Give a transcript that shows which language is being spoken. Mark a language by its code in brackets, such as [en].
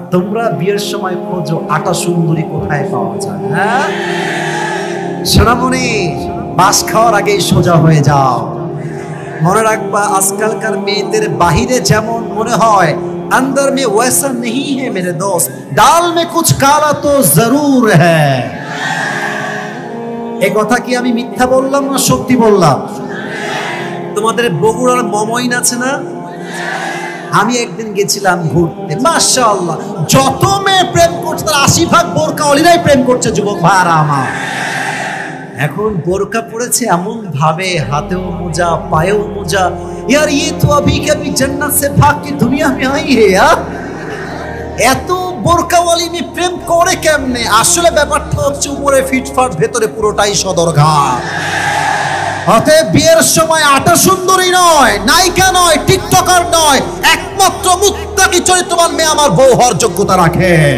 [bn] তোমরা বিয়ের সময় খোঁজো আটা সুন্দরী কোথায় পাওয়া যায়। হ্যাঁ সোনামণি, বাস খাওয়ার আগেই সোজা হয়ে যাও। মনে রাখবা আজকালকার মেয়েদের বাহিরে যেমন মনে হয়, [hi] अंदर में वैसा नहीं है मेरे दोस्त, दाल में कुछ काला तो जरूर है। [bn] এই কথা কি আমি মিথ্যা বললাম না সত্যি বললাম? তোমাদের বগুড়ার মমইন আছে না? আমি একদিন গেছিলাম ঘুরতে, মাশাআল্লাহ যত মেয়ে প্রেম করছে তার 80% বোরকাওয়ালিরাই প্রেম করছে যুবক ভাইরা আমার। এখন বোরকা পড়েছে এমন ভাবে, হাতেও মোজা পায়েও মোজা। [hi] यार ये तो अभी के अभी जन्नत से भाग के दुनिया में आई है यार। [bn] এত বোরকাওয়ালি মেয়ে প্রেম করে কেমনে? আসলে ব্যাপারটা হচ্ছে উপরে ফিটফাট, ভেতরে পুরোটাই সদরঘাট। অতএব বিয়ের সময় আটা সুন্দরী নয়, নায়িকা নয়, টিকটকার নয়, একমাত্র মুত্তাকি চরিত্রবান মেয়ে আমার বউ হওয়ার যোগ্যতা রাখে।